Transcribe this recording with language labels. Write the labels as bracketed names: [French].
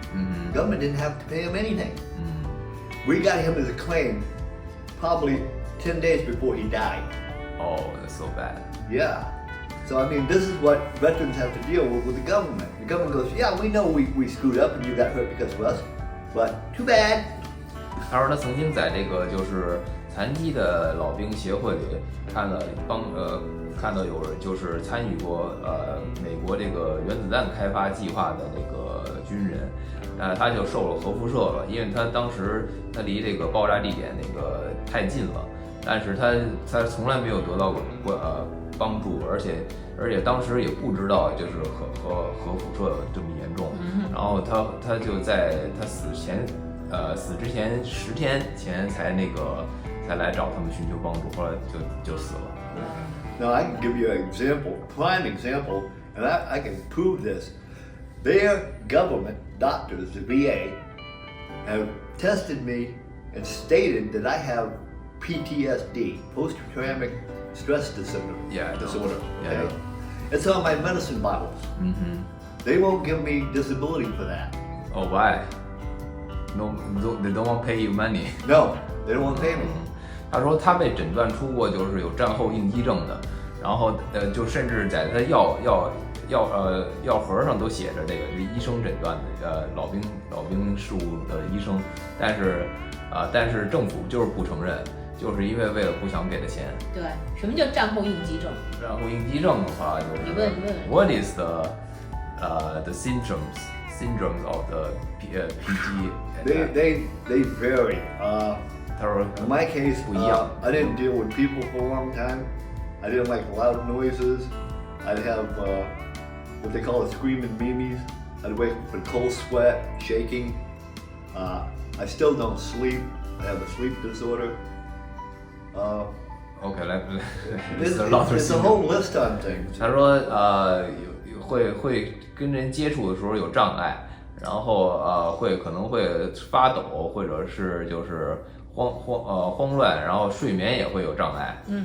[English] The government didn't have to pay him anything. We got him as a claim probably 10 days before he died. Oh, that's so bad. Yeah. So I mean, this is what veterans have to deal with the government. The government goes, yeah, we know we screwed up and you got hurt because of us, but too bad. [Chinese] 他说他曾经在这个就是残疾的老兵协会里看到有人就是参与过美国这个原子弹开发计划的这个军人，他就受了核辐射了，因为他当时他离这个爆炸地点那个太近了，但是他从来没有得到过帮助，而且当时也不知道就是核辐射这么严重，然后他就在他死之前10天前才来找他们寻求帮助，后来就死了。 [English] Now I can give you an example, prime example, and I can prove this. Their government doctors, the VA, have tested me and stated that I have PTSD, post-traumatic stress disorder. Yeah, disorder. Yeah. Okay? It's on my medicine bottles. They won't give me disability for that. Oh, why? No, they don't want to pay you money. No, they don't want to pay me. [Chinese] 他说他被诊断出过就是有战后应激症的，然后就甚至在他药盒上都写着这个是医生诊断的，老兵事务的医生，但是政府就是不承认，就是因为了不想给他钱。对，什么叫战后应激症？战后应激症的话就是你问 [English] What is the syndromes of the PG? They vary. [Chinese] 他说 [English] In my case, [Chinese] 不一样。 [English] I didn't deal with people for a long time. I didn't like loud noises. I'd have what they call screaming memes. I'd wake up with cold sweat, shaking. I still don't sleep. I have a sleep disorder. [Chinese] OK， 来 [English] There's a whole list on things. [Chinese] 他说会跟人接触的时候有障碍，然后可能会发抖，或者是就是慌乱，然后睡眠也会有障碍。